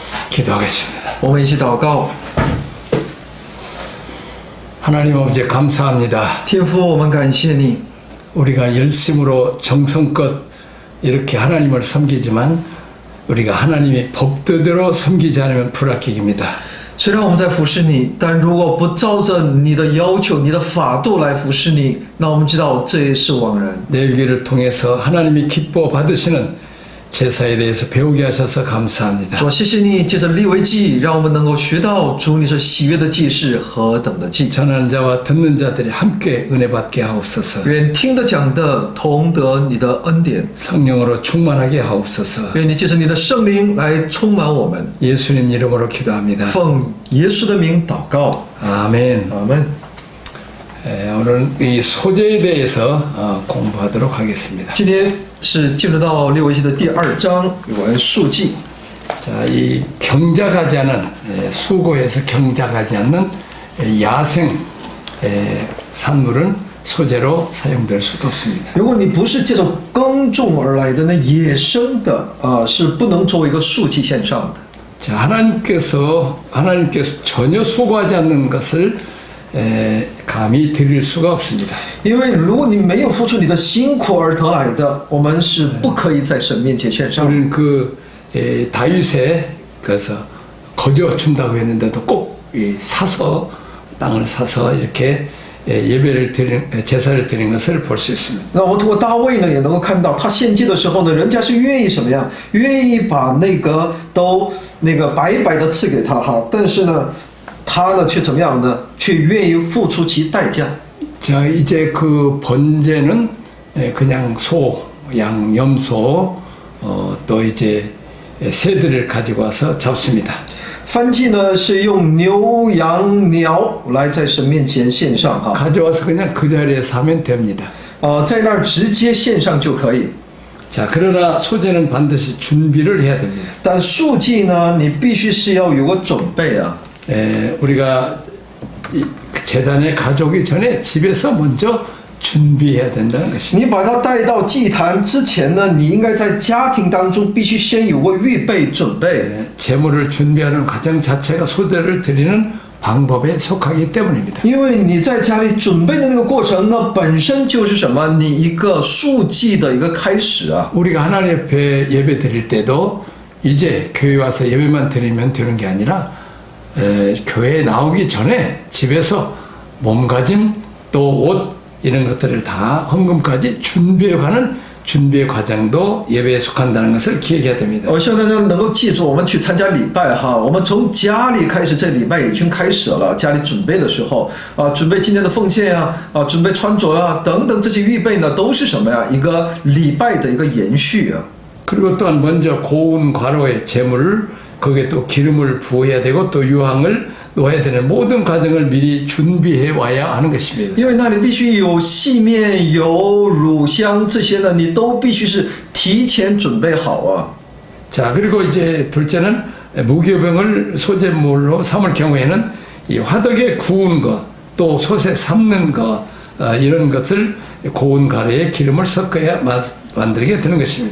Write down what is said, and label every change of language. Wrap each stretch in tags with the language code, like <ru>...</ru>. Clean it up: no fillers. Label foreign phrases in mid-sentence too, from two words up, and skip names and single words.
<ko>기도하겠습니다.</ko> <zh>我们一起祷告。</zh> <ko>하나님 아버지 감사합니다.</ko> <zh>天父，我们感谢你，</zh> <ko>우리가 열심으로 정성껏 이렇게 하나님을 섬기지만 우리가 하나님의 법도대로 섬기지 않으면 불합격입니다.</ko> <zh>虽然我们在服侍你，但如果不照着你的要求、你的法度来服侍你，那我们知道这也是枉然。</zh> <ko>레위기를 통해서 하나님이 기뻐 받으시는 제사에 대해서 배우게 하셔서 감사합니다.</ko> <zh>主，谢谢你借着利未记，让我们能够学到主你是喜悦的祭是何等的祭。</zh> <ko>전하는 자와 듣는 자들이 함께 은혜 받게 하옵소서.</ko> <zh>愿听得讲的同得你的恩典，</zh> <ko>성령으로 충만하게 하옵소서.</ko> <zh>愿你借着你的圣灵来充满我们。</zh> <ko>예수님 이름으로 기도합니다.</ko> <zh>奉耶稣的名祷告，</zh> <ko>아멘.</ko> <zh>阿门。</zh> <ko>오늘 이 소재에 대해서 공부하도록 하겠습니다.</ko> <zh>今天是进入到利未记的第2章，有关数记。</zh> <ko>자, 이 경작하지 않은 수고해서 경작하지 않는 야생 산물은 소재로 사용될 수도 없습니다.</ko> <zh>如果你不是借着耕种而来的，那野生的是不能作为一个数记献上的。</zh> <ko>자, 하나님께서 전혀 수고하지 않는 것을 감히 드릴 수가 없습니다.</ko> <zh>因为如果你没有付出你的辛苦而得来的，我们是不可以在神面前献上。</zh> <ko>우리는 다윗에 그래서 거저 준다고 했는데도 꼭 사서 땅을 사서 이렇게 예배를 드리는 제사를 드리는 것을 볼 수 있습니다.</ko> <zh>那我们通过大卫呢，也能够看到他献祭的时候呢，人家是愿意什么样？愿意把那个都白白的赐给他哈，但是呢，他呢却怎么样呢？却愿意付出其代价。</zh> <ko>자, 이제 그 번제는 그냥 소, 양, 염소 또 이제 새들을 가지고 와서 잡습니다.</ko> <zh>燔祭呢是用牛羊鸟来在神面前献上哈，</zh> <ko>가져와서 그냥 그 자리에서 하면 됩니다.</ko> <zh>在那儿直接献上就可以。</zh> <ko>자, 그러나 소제는 반드시 준비를 해야 됩니다.</ko> <zh>但数祭呢，你必须是要有个准备啊。</zh> <ko>우리가 제단에 가져오기 전에 집에서 먼저 준비해야 된다는 것입니다.</ko> <zh>你把它带到祭坛之前呢，你应该在家庭当中必须先有个预备准备。</zh> <ko>제물을 준비하는 과정 자체가 소제를 드리는 방법에 속하기 때문입니다.</ko> <zh>因为你在家里准备的那个过程呢，本身就是什么？你一个数祭的一个开始啊。</zh> <ko>우리가 하나님 옆에 예배 드릴 때도 이제 교회 와서 예배만 드리면 되는 게 아니라 교회에 나오기 전에 집에서 몸가짐 또 옷 이런 것들을 다 헌금까지 준비해가는 준비의 과정도 예배에 속한다는 것을 기억해야 됩니다.</ko> <zh>我希望大家能够记住，我们去参加礼拜哈，我们从家里开始，这礼拜已经开始了。家里准备的时候准备今天的奉献准备穿着等等这些预备呢，都是什么呀？一个礼拜的一个延续啊。</zh> <ko>그리고 또한 먼저 고운 과로의 제물을 거기에 또 기름을 부어야 되고 또 유황을 놓아야 되는 모든 과정을 미리 준비해 와야 하는 것입니다.</ko> <zh>因为那里必须有细面、油、乳香这些呢，你都必须是提前准备好啊。</zh> <ko>자, 그리고 이제 둘째는 무교병을 소제물로 삼을 경우에는 이 화덕에 구운 것, 또 솥에 삶는 것 이런 것을 고운 가루에 기름을 섞어야 만들게 되는 것입니다.</ko>